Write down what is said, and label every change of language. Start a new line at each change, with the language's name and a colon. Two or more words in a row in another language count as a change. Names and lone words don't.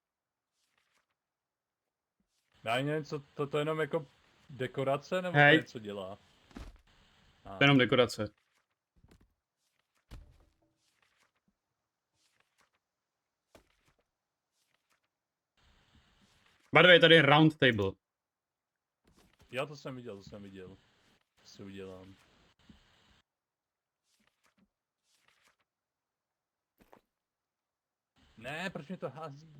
Czech: Já nevím, co to jenom jako dekorace, nebo Hej. to něco dělá? To je jenom dekorace.
English: By the way,
Czech: tady je
English: round table.
Czech: Já to jsem viděl. To si udělám. Ne, proč mě to hází?